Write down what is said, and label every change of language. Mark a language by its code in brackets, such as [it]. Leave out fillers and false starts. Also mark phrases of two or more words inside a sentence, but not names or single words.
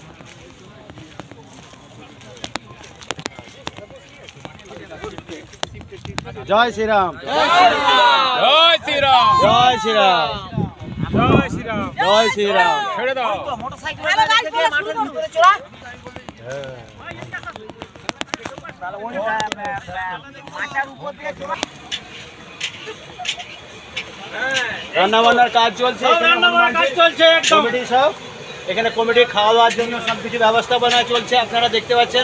[hi] जय श्री राम, जय श्री राम, जय श्री राम, जय श्री राम, जय श्री राम। [bn] ছেড়ে দাও মোটরসাইকেল দিয়ে মাঠের ভিতরে চড়া। মাথার উপর দিয়ে চড়া। রান্না বান্নার কাজ চলছে, কমিটি সব এখানে কমিটি খাওয়া দাওয়ার জন্য সব কিছু ব্যবস্থাপনা চলছে, আপনারা দেখতে পাচ্ছেন।